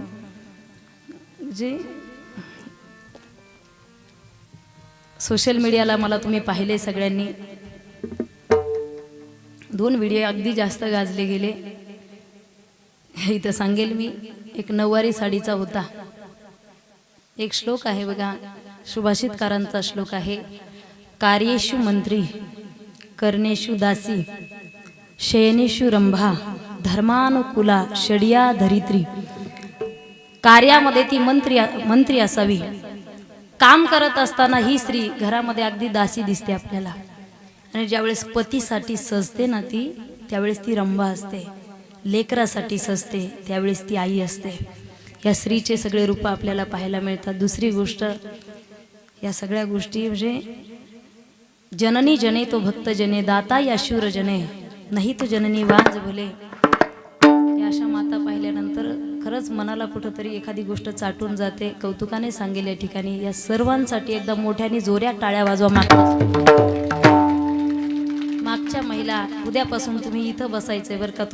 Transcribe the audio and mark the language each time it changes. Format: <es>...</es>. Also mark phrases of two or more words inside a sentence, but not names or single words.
<mr>जे</mr> <en>social mediaला</en> <mr>मला तुम्ही पाहिले सगळ्यांनी, 2 व्हिडिओ अगदी जास्त गाजले गेले. इथं सांगेल मी, एक नऊवारी साडीचा होता. एक श्लोक आहे बघा, सुभाषितकारांचा श्लोक आहे.</mr> <sa>कार्येषु मंत्री, कर्णेषु दासी, शयनेषु रंभा, धर्मानुकूला षड्या धरित्री.</sa> <mr>कार्यामध्ये ती मंत्री असावी, काम करत असताना ही स्त्री घरामध्ये अगदी दासी दिसते आपल्याला. आणि ज्यावेळेस पतीसाठी सजते ना ती, त्यावेळेस ती रंभा असते. लेकरासाठी सजते त्यावेळेस ती आई असते. या स्त्रीचे सगळे रूप आपल्याला पाहायला मिळतात. दुसरी गोष्ट, या सगळ्या गोष्टी म्हणजे</mr> <hi>जननी जने तो भक्त जने, दाता या शूर जने, नाही तो जननी वाज भले.</hi> <mr>या अशा माता पाहिल्यानंतर खरंच मनाला कुठंतरी एखादी गोष्ट चाटून जाते. कौतुकाने सांगेल या ठिकाणी. या सर्वांसाठी एकदा मोठ्याने जोऱ्या टाळ्या वाजवा. मागच्या महिला, उद्यापासून तुम्ही इथं बसायचंय बरं का.</mr>